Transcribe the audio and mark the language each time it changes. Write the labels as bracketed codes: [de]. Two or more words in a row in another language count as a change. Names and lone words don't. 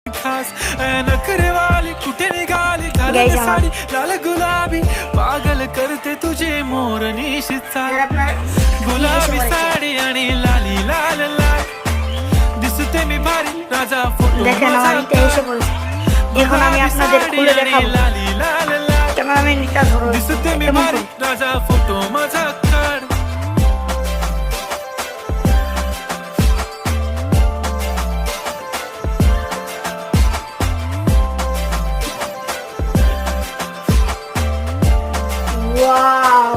[mr] खास नखरेवाली कुठे निघाली घालून साडी लाल गुलाबी पागल करते तुझे मोरनीशी चाल गुलाबी साडी आणि लाली लाल लाल दिसते मी भारी राजा फोटो [bn] দেখেন আমার এটা এসে পড়েছে এখন আমি আপনাদের খুলে দেখাবো [mr] लाली लाल लाल [bn] ক্যামেরাম্যানটা ধরো [mr] दिसते मी भारी राजा फोटो माझा काढ वाव